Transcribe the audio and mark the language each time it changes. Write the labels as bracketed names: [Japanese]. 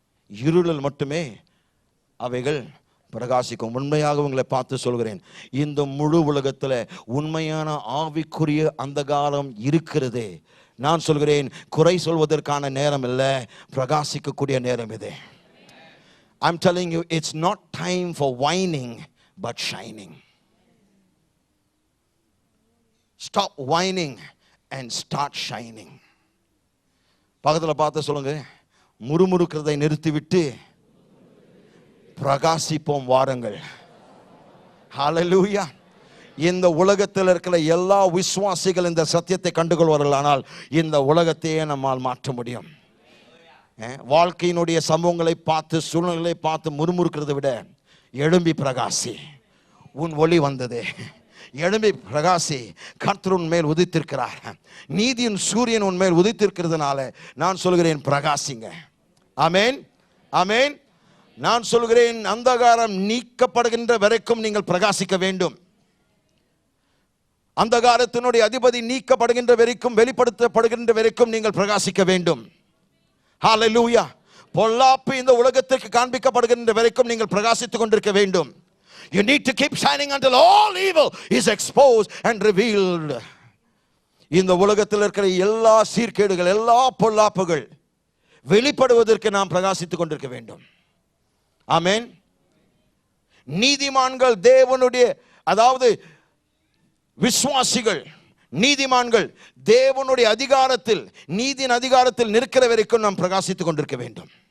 [Tamil] இருளில் மட்டுமே அவைகள் பிரகாசிக்கும். உண்மையாக உங்களை பார்த்து சொல்கிறேன், இந்த முழு உலகத்தில் உண்மையான ஆவிக்குரிய அந்த காலம் இருக்கிறது. நான் சொல்கிறேன், குறை சொல்வதற்கான நேரம் இல்லை, பிரகாசிக்கக்கூடிய நேரம் இது. [English] I'm telling you, it's not time for whining but shining. Stop whining and start shining. [Tamil] பக்கத்தில் பார்த்து சொல்லுங்க, முறுமுறுக்கிறதை நிறுத்திவிட்டு பிரகாசிப்போம் வாருங்கள். ஹல்லேலூயா. இந்த உலகத்தில் இருக்கிற எல்லா விசுவாசிகள் இந்த சத்தியத்தை கண்டுகொள்வார்கள், ஆனால் இந்த உலகத்தையே நம்மால் மாற்ற முடியும். வாழ்க்கையினுடைய சம்பவங்களை பார்த்து, சூழ்நிலைகளை பார்த்து முறுமுறுக்கிறதை விட எழும்பி பிரகாசி. உன் ஒளி வந்தது, எழும்பி பிரகாசி. கர்த்தர் உன் மேல் உதித்திருக்கிறார், நீதியின் சூரியன் உன் மேல் உதித்திருக்கிறதுனால நான் சொல்கிறேன், பிரகாசிங்க. ஆமென், ஆமென். நான் சொல்கிறேன், அந்தகாரம் நீக்கப்படுகின்ற வரைக்கும் நீங்கள் பிரகாசிக்க வேண்டும். அந்தகாரத்தினுடைய அதிபதி நீக்கப்படுகின்ற வரைக்கும், வெளிப்படுத்தப்படுகின்ற வரைக்கும் நீங்கள் பிரகாசிக்க வேண்டும். ஹல்லேலூயா. பொல்லாப்பு இந்த உலகத்திற்கு காண்பிக்கப்படுகின்ற வரைக்கும் நீங்கள் பிரகாசித்துக் கொண்டிருக்க வேண்டும். [English] You need to keep shining until all evil is exposed and revealed. [Tamil] இந்த உலகத்தில் இருக்கிற எல்லா சீர்கேடுகள், எல்லா பொல்லாப்புகள் வெளிப்படுவதற்கு நாம் பிரகாசித்துக் கொண்டிருக்க வேண்டும். ஆமென். நீதிமான்கள் தேவனுடைய, அதாவது விசுவாசிகள், நீதிமான்கள் தேவனுடைய அதிகாரத்தில், நீதியின் அதிகாரத்தில் நிற்கிற வரைக்கும் நாம் பிரகாசித்துக் கொண்டிருக்க வேண்டும்.